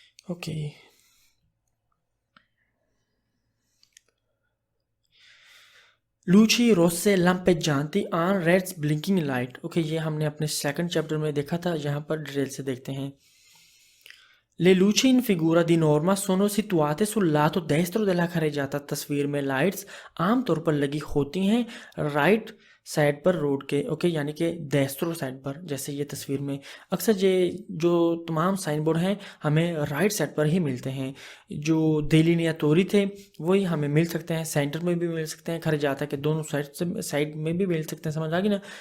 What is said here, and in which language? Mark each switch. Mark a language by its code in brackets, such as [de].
[hi] Okay, luchi rose लैम्पेजांती on Reds blinking light. Okay, ये हमने अपने सेकंड चैप्टर में देखा था, यहाँ पर डिटेल से देखते हैं। [it] Le luci in figura di norma sono situate sul lato destro della carreggiata। [hi] तस्वीर में लाइट्स आमतौर पर लगी होती हैं राइट साइड पर रोड के, ओके, यानी कि डेस्ट्रो साइड पर। जैसे ये तस्वीर में अक्सर ये जो तमाम साइन बोर्ड हैं हमें राइट साइड पर ही मिलते हैं। जो डेलिनियातोरी थे वही हमें मिल सकते हैं, सेंटर में भी मिल सकते हैं, खरजाता के दोनों साइड में भी मिल सकते हैं। समझ आ गई ना?